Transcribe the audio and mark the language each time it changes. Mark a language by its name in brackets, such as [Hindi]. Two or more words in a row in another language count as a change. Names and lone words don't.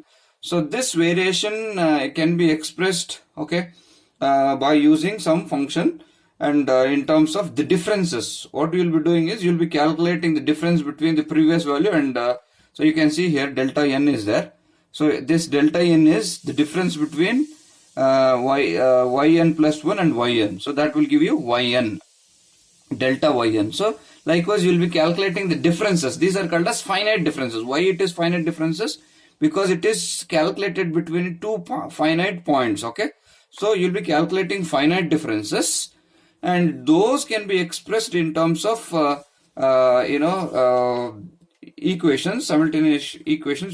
[English] So this variation can be expressed, okay, by using some function And in terms of the differences, what you will be doing is you will be calculating the difference between the previous value and so you can see here delta n is there. So this delta n is the difference between yn plus 1 and yn. So that will give you yn, delta yn. So likewise you will be calculating the differences. These are called as finite differences. Why it is finite differences? Because it is calculated between two finite points. Okay, so you'll be calculating finite differences, and those can be expressed in terms of equations, simultaneous equations.